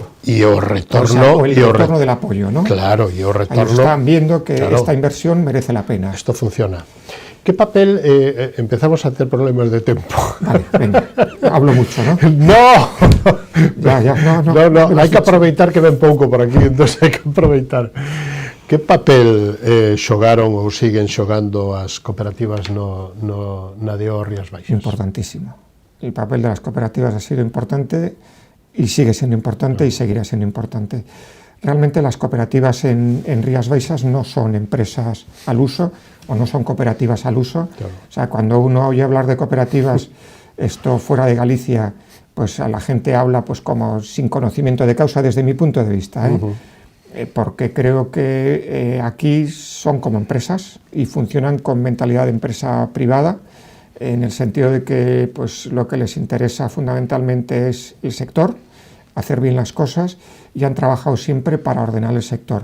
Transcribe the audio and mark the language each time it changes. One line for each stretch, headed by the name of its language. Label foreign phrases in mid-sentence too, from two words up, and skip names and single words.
Spanish: Y el retorno. O el retorno del apoyo, ¿no? Claro, y el retorno. Ellos están viendo que claro, esta inversión merece la pena. Esto funciona. ¿Qué papel empezamos a hacer problemas de tiempo? Vale, venga, hablo mucho, ¿no? ¡No! No, hay que
Galician: aproveitar que ven pouco por aquí, entonces hai que aproveitar. Que papel xogaron ou siguen xogando as cooperativas na DO Rías Baixas?
Spanish: Importantísimo. El papel de las cooperativas ha sido importante y sigue siendo importante y seguirá siendo importante. Realmente las cooperativas en Rías Baixas no son empresas al uso o no son cooperativas al uso. Claro. O sea, cuando uno oye hablar de cooperativas, esto fuera de Galicia, pues a la gente habla pues como sin conocimiento de causa desde mi punto de vista, porque creo que aquí son como empresas y funcionan con mentalidad de empresa privada, en el sentido de que pues, lo que les interesa fundamentalmente es el sector, hacer bien las cosas, y han trabajado siempre para ordenar el sector.